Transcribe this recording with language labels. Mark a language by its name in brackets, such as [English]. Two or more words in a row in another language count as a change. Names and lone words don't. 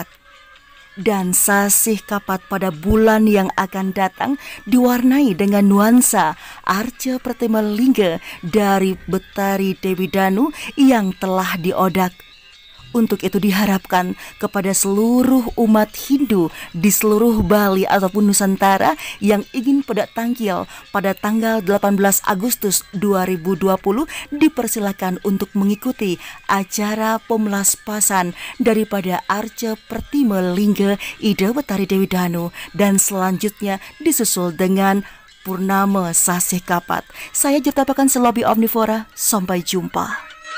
[Indonesian] Dan Sasih Kapat pada bulan yang akan datang diwarnai dengan nuansa Arca Pratima Lingga dari Betari Dewi Danu yang telah diodak. Untuk itu diharapkan kepada seluruh umat Hindu di seluruh Bali ataupun Nusantara yang ingin pada tangkil pada tanggal 18 Agustus 2020 dipersilakan untuk mengikuti acara pemelaspasan daripada Arca Pratima Lingga Ida Betari Dewi Danu dan selanjutnya disusul dengan Purnama Sasih Kapat. Saya Jetapakan Selobi Omnivora, sampai jumpa.